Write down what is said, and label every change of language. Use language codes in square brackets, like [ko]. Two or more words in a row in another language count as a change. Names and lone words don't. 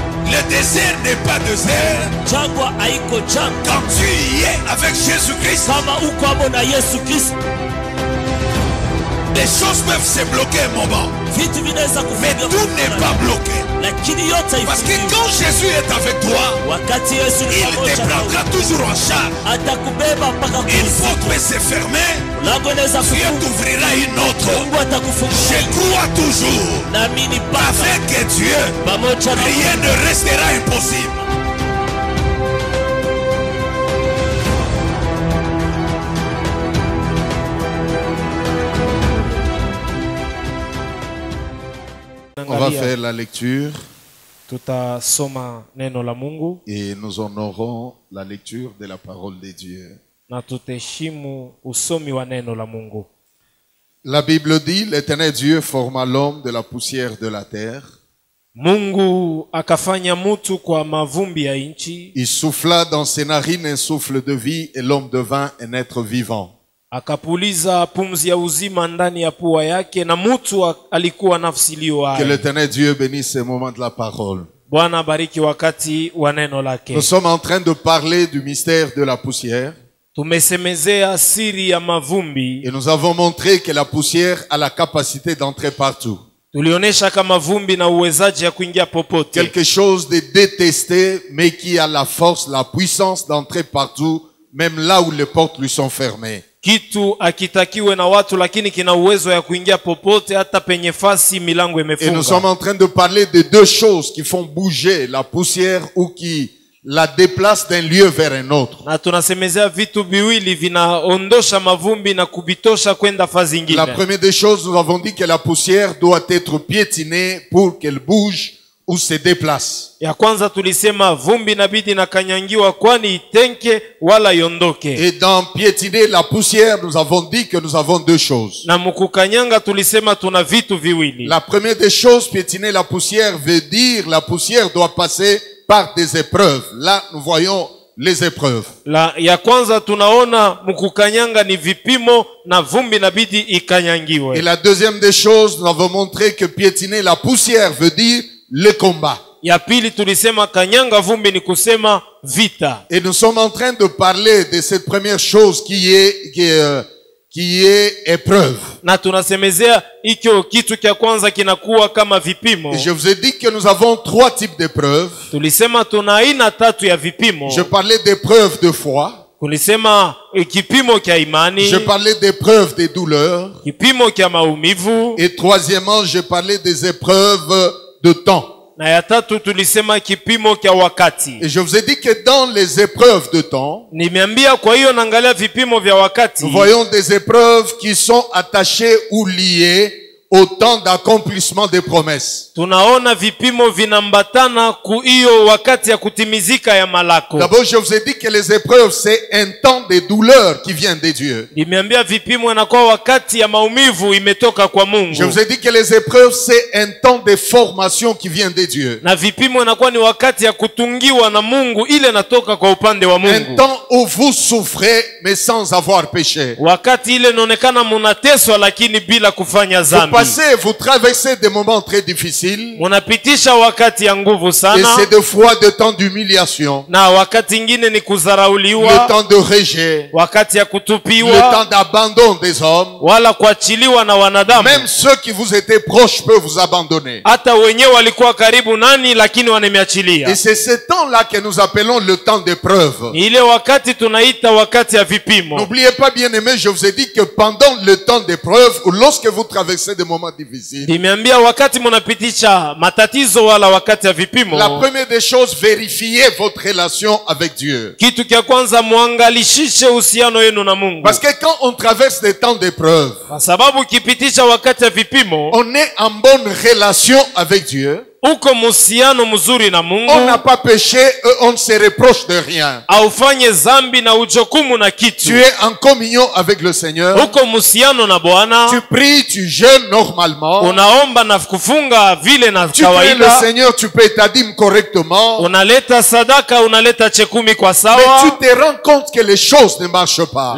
[fr] Le désert n'est pas désert. [sw] Jangwa haiko jangwa. [fr] Quand tu y es avec Jésus-Christ, [sw] Kama uko hapo na Yesu Kristo, [fr] les choses peuvent se bloquer un moment. [sw] vitu vinaweza [fr] Mais [sw] kufunga, [fr] tout n'est pas bloqué. [sw] lakini yote [fr] Parce que [sw] haifungiwi. [fr] quand Jésus est avec toi, [sw] Wakati Yesu ni [fr] il te [sw] pamoja nawe, [fr] prendra toujours en charge. [sw] atakubeba mpaka [fr] Une [sw] kuzimu. [fr] porte peut se fermer, [sw] Lango inaweza [fr] Dieu [sw] kufunga, [fr] t'ouvrira une autre. [sw] Mungu [fr] Je [sw] atakufungulia. [fr] crois toujours, [sw] Naamini Baba, [fr] avec Dieu, [sw] pamoja na [fr] rien ne restera impossible. On va faire la lecture [sw] Tutasoma neno la Mungu [fr] et nous honorons la lecture de la parole de Dieu. [sw] na tutaheshimu usomi wa neno la Mungu. [fr] La Bible dit, l'Éternel Dieu forma l'homme de la poussière de la terre. [sw] Mungu akafanya mutu kwa mavumbi ya nchi, [fr] Il souffla dans ses narines un souffle de vie et l'homme devint un être vivant. [sw] akapuliza pumzi ya uzima ndani ya pua yake, na mutu alikuwa nafsi iliyo [fr] Que [sw] hai. [fr] l'Éternel Dieu bénisse ce moment de la parole. [sw] Bwana abariki wakati wa neno lake. [fr] Nous sommes en train de parler du mystère de la poussière [sw] Tumesemezea siri ya mavumbi. [fr] et nous avons montré que la poussière a la capacité d'entrer partout. [sw] Tulionyesha kama vumbi na uwezaji ya kuingia popote, [fr] Quelque chose de détesté mais qui a la force, la puissance d'entrer partout, même là où les portes lui sont fermées. [sw] kitu akitakiwe na watu, lakini kina uwezo ya kuingia popote, hata penye fasi milango [fr] Et nous sommes [sw] imefunga. [fr] en train de parler de deux choses qui font bouger la poussière ou qui la déplacent d'un lieu vers un autre. [sw] Na tunasemezea vitu viwili vinaondosha mavumbi na kubitosha kwenda fazi [fr] La [sw] ingine. [fr] première des choses, nous avons dit que la poussière doit être piétinée pour qu'elle bouge ou se déplace. [sw] Ya kwanza tulisema vumbi inabidi na kanyangiwa, kwani itenke wala iondoke. [fr] Et dans piétiner la poussière, nous avons dit que nous avons deux choses. [sw] Na mukukanyanga tulisema tuna vitu viwili. [fr] La première des choses, piétiner la poussière veut dire la poussière doit passer par des épreuves. Là, nous voyons les épreuves. [sw] Ya kwanza tunaona mukukanyanga ni vipimo, na vumbi inabidi [fr] Et [sw] ikanyangiwe. [fr] la deuxième des choses, nous avons montré que piétiner la poussière veut dire le combat. [sw] Ya pili tulisema kanyanga vumbi ni kusema vita. [fr] Et nous sommes en train de parler de cette première chose qui est épreuve. [sw] Na tunasemezea ikyo kitu kya kwanza kinakuwa kama vipimo. [fr] Et je vous ai dit que nous avons trois types d'épreuves. [sw] Tulisema tuna aina tatu ya vipimo. [fr] Je parlais d'épreuves de foi. [sw] Tulisema kipimo kya imani, [fr] Je parlais d'épreuves des douleurs. [sw] kipimo kya maumivu, [fr] Et troisièmement, je parlais des épreuves de temps. [sw] na ya tatu tulisema kipimo kya wakati. [fr] Et je vous ai dit que dans les épreuves de temps, [sw] Nimeambia kwa hiyo naangalia vipimo vya wakati. [fr] nous voyons des épreuves qui sont attachées ou liées au temps d'accomplissement des promesses. [sw] Tunaona vipimo vinambatana ku hiyo wakati ya kutimizika ya malako. [fr] D'abord, je vous ai dit que les épreuves, c'est un temps de douleur qui vient de Dieu. [sw] Nimeambia vipimo inakuwa wakati ya maumivu imetoka kwa Mungu. [fr] Je vous ai dit que les épreuves, c'est un temps de formation qui vient de Dieu. [sw] Na vipimo inakuwa ni wakati ya kutungiwa na Mungu, ile natoka kwa upande wa [fr] Un [sw] Mungu. [fr] temps où vous souffrez, mais sans avoir péché. [sw] Wakati ile inaonekana munateswa lakini bila kufanya [fr] Vous [sw] dhambi. [fr] passez, vous traversez des moments très difficiles. [sw] Munapitisha wakati ya nguvu [fr] Et [sw] sana, [fr] c'est des fois des temps d'humiliation, [sw] na wakati ingine ni [fr] le [sw] kuzarauliwa, [fr] temps de rejet, [sw] wakati ya [fr] le temps [sw] kutupiwa [fr] d'abandon des hommes. [sw] wala kuachiliwa na wanadamu. [fr] Même ceux qui vous étaient proches peuvent vous abandonner. [sw] Hata wenyewe walikuwa karibu nani, lakini [fr] Et [sw] wanemeachilia. [fr] c'est ce temps-là que nous appelons le temps d'épreuve. [sw] Ni ile wakati tunaita wakati ya vipimo. [fr] N'oubliez pas, bien aimé, je vous ai dit que pendant le temps d'épreuve, ou lorsque vous traversez des moments difficiles, [sw] Nimeambia wakati munapitisha matatizo wala wakati ya vipimo, [fr] la première des choses, vérifiez votre relation avec Dieu. [sw] kitu kya kwanza muangalishishe uhusiano yenu na Mungu. [fr] Parce que quand on traverse des temps d'épreuve, [sw] Kwa sababu ukipitisha wakati ya vipimo, [fr] on est en bonne relation avec Dieu. [sw] uko muhusiano mzuri na Mungu, [fr] On n'a pas péché, on ne se reproche de rien. [sw] aufanye zambi na ujokumu na kitu. [fr] Tu es en communion avec le Seigneur. [sw] Uko muhusiano na [fr] Tu [sw] Bwana, [fr] pries, tu jeûnes normalement. [sw] unaomba na kufunga vile na [fr] Tu pries le [sw] kawaida, [fr] Seigneur, tu payes ta dîme correctement. [sw] unaleta sadaka, unaleta chekumi kwa [fr] Mais [sw] sawa, [fr] tu te rends compte que les choses ne marchent pas.